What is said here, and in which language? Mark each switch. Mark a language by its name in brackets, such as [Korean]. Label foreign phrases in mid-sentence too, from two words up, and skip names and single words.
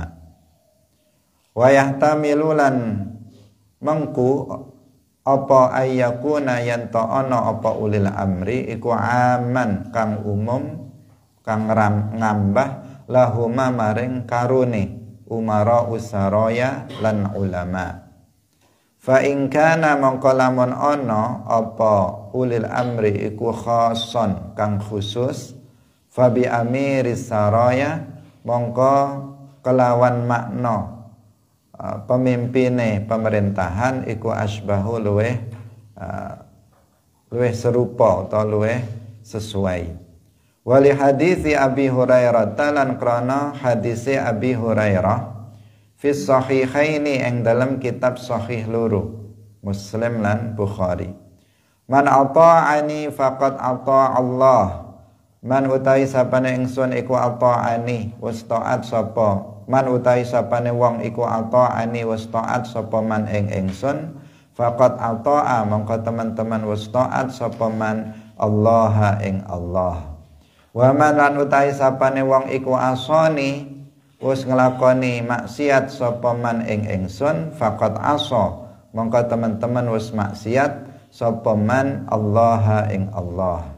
[Arabic] Wa yahtamilu [Javanese] lan mengku apa ayyakuna yen ta ana apa [Arabic] ulil amri [Javanese] iku aman kang umum kang ngambah lahuma maring karune umara usaraya lan ulama. [Arabic] Fa in kana [Javanese] mongko lamun ana apa [Arabic] ulil amri [Javanese] iku [Arabic] khason kang [Javanese] khusus, [Arabic] fa bi amiris saraya [Javanese] mongko kelawan makna pemimpine pemerintahan iku asbahu luweh serupa atau luweh sesuai. [Arabic] Wali hadisi Abi Hurairah [Javanese] lan krana [Arabic] hadisi Abi Hurairah fi sahihaini [Javanese] ing dalam kitab sahih loro Muslim lan Bukhari. [Arabic] Man ata'ani faqad ata'a Allah. [Javanese] Man utai sapane ingsun iku ata'ani wis taat sapa. Man utai sapane wong iku ata'ani wis taat sapa man ing ingsun, [Arabic] faqad ata'a [Javanese] mongko teman-teman wis taat sapa man Allah ing Allah. [Arabic] Wa man [Javanese] lan utai sapane wong iku asani wis nglakoni maksiat sapa man ing ingsun, [Arabic] faqad asa [Javanese] mongko teman-teman wis maksiat sapa man Allah ing Allah.